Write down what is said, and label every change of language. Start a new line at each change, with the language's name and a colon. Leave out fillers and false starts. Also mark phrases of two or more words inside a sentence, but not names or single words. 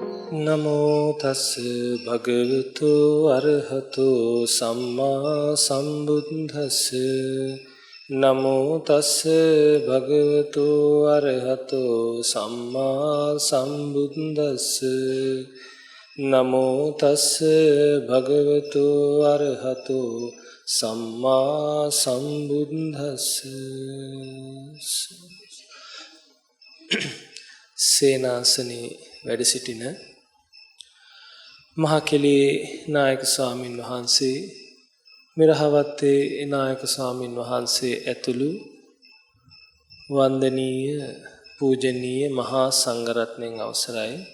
Pali: නමෝ තස් භගවතු අරහතෝ සම්මා සම්බුද්දස්ස නමෝ තස් භගවතු අරහතෝ සම්මා සම්බුද්දස්ස නමෝ තස් භගවතු අරහතෝ සම්මා සම්බුද්දස්ස
Sinhala: සේනාසනේ වැඩ සිටින මහා කෙළේ නායක ස්වාමින් වහන්සේ මිරහවත්තේ නායක ස්වාමින් වහන්සේ ඇතුළු වන්දනීය පූජනීය මහා සංඝරත්නයන් අවසරයි